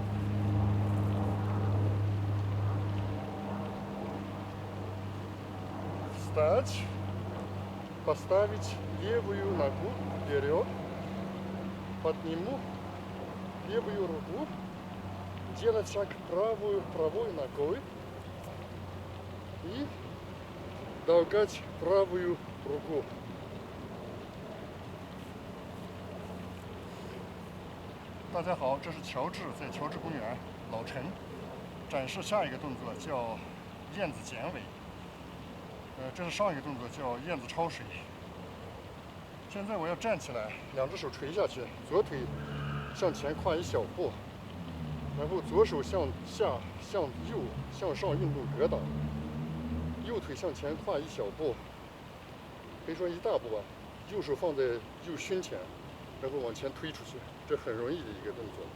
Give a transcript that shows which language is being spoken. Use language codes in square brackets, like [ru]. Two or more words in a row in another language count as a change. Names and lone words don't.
[ru] Встать, поставить левую ногу вперед, подниму левую руку, делать шаг правой ногой и толкать правую руку. [zh] 大家好，这是乔治在乔治公园老陈展示下一个动作叫燕子剪尾。这是上一个动作叫燕子抄水。现在我要站起来，两只手垂下去，左腿向前跨一小步，然后左手向下向右向上运动格挡，右腿向前跨一小步，可以说一大步啊，右手放在右胸前， 然后往前推出去，这很容易的一个动作。